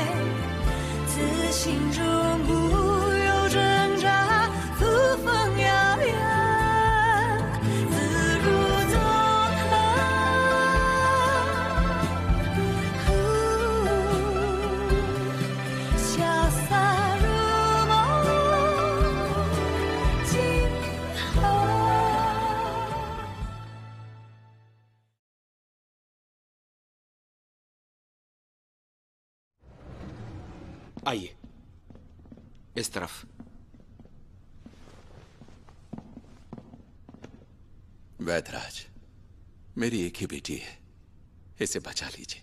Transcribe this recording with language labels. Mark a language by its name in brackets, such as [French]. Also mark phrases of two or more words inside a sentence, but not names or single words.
[Chinese] 自心中无有挣扎，扶风摇摇，自如纵横，潇洒如梦，今后。 [Hindi] आइए इस तरफ। वैदराज, मेरी एक ही बेटी है, इसे बचा लीजिए।